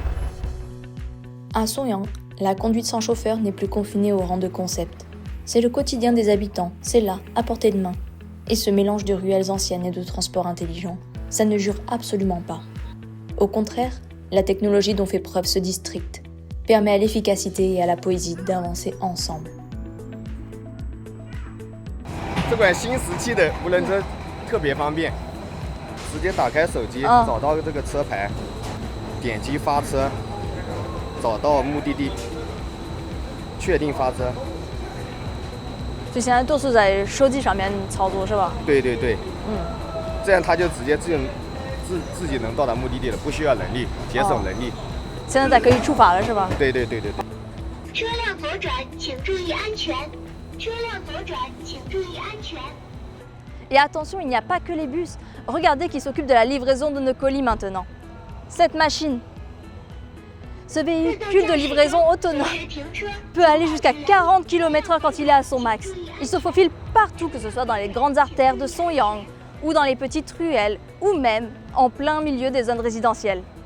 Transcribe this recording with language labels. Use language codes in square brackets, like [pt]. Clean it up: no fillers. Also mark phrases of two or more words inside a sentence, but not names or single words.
[fr] À Songyang, la conduite sans chauffeur n'est plus confinée au rang de concept. C'est le quotidien des habitants, c'est là, à portée de main. Et ce mélange de ruelles anciennes et de transports intelligents, ça ne jure absolument pas. Au contraire, la technologie dont fait preuve ce district permet à l'efficacité et à la poésie d'avancer ensemble. [zh] 这款新时期的无人车特别方便，直接打开手机，找到这个车牌，点击发车，找到目的地，确定发车。所以现在都是在手机上面操作是吧？对，这样它就直接自己能到达目的地了，不需要人力，节省人力。现在可以出发了是吧？对。车辆左转，请注意安全。车辆左转，请注意安全。 [fr] Et attention, il n'y a pas que les bus. Regardez qui s'occupe de la livraison de nos colis maintenant. Cette machine. Ce véhicule de livraison autonome peut aller jusqu'à 40 km/h quand il est à son max. Il se faufile partout, que ce soit dans les grandes artères de Songyang, ou dans les petites ruelles, ou même en plein milieu des zones résidentielles.